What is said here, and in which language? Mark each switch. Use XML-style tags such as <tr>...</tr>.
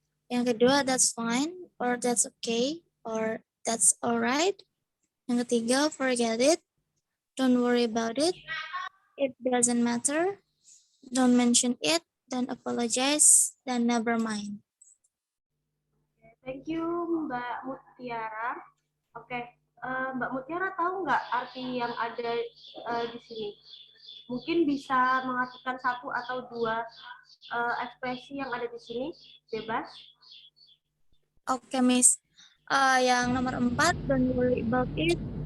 <id>Yang kedua,</id> <en>that's fine, or that's okay, or that's alright.</en> <id>Yang ketiga,</id> <en>forget it, don't worry about it doesn't matter, don't mention it, don't apologize,</en> <id>dan</id> <en>never mind. Thank you Mbak Mutiara.</en> <id>Oke, Mbak Mutiara tahu nggak arti yang ada di sini? Mungkin bisa mengartikan satu atau dua ekspresi yang ada di sini, bebas. Oke, Miss. Yang nomor 4,</id> <en>don't worry about it.</en>